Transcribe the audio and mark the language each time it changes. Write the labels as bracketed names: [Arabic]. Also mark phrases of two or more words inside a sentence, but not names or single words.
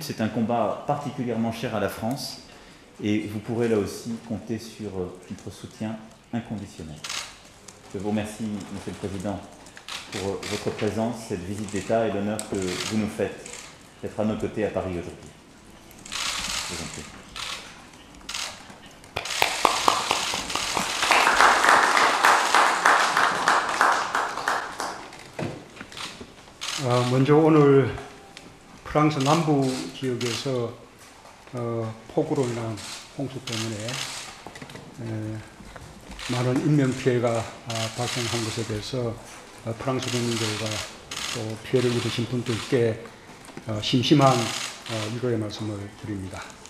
[French] C'est un combat particulièrement cher à la France et vous pourrez là aussi compter sur notre soutien inconditionnel. Je vous remercie, Monsieur le Président, pour votre présence, cette visite d'État et l'honneur que vous nous faites d'être à nos côtés à Paris aujourd'hui. Je vous en prie. [Korean] 먼저 오늘 프랑스 남부 지역에서 폭우로 인한 홍수 때문에 많은 인명피해가 발생한 것에 대해서 프랑스 국민들과 또 피해를 입으신 분들께 심심한 위로의 말씀을 드립니다.